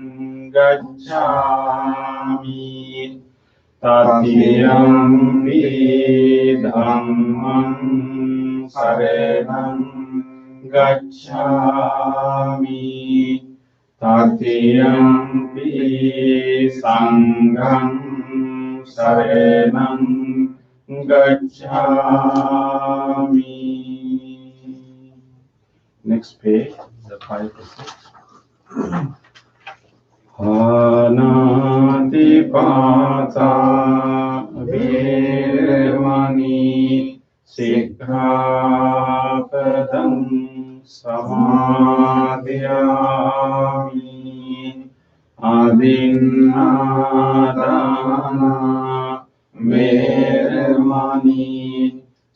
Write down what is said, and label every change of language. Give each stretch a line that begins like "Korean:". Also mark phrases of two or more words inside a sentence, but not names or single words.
Pali: gacchami, tatiyampi dhammang saranang gacchami, tatiyampi sanghang saranang gacchami.
English: Next page, the 5 to 6.
Pali: Anatipata virmani sikkhapadam samadhiyami, adinnadana virmani